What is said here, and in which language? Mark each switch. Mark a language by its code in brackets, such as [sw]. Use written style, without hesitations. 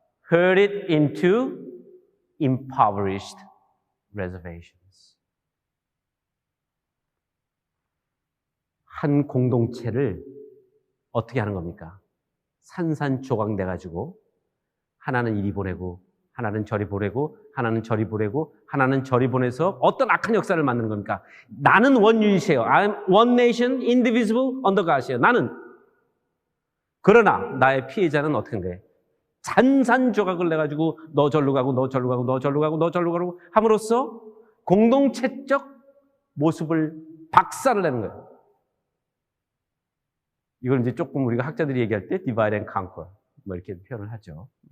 [en] Herded into impoverished reservations. [ko] 한 공동체를 어떻게 하는 겁니까? 산산조각 내가지고 하나는 이리 보내고 하나는 저리 보내고 하나는 저리 보내고 하나는 저리 보내서 어떤 악한 역사를 만드는 겁니까? 나는 원유닛이에요. [en] I'm one nation, indivisible, under God이에요. [ko] 나는. 그러나 나의 피해자는 어떻게 한 거예요? 산산조각을 내가지고 너 절로 가고 너 절로 가고 너 절로 가고 너 절로 가고 함으로써 공동체적 모습을 박살을 내는 거예요. 이걸 이제 조금 우리가 학자들이 얘기할 때 [en] divide and conquer [ko] 뭐 이렇게 표현을 하죠.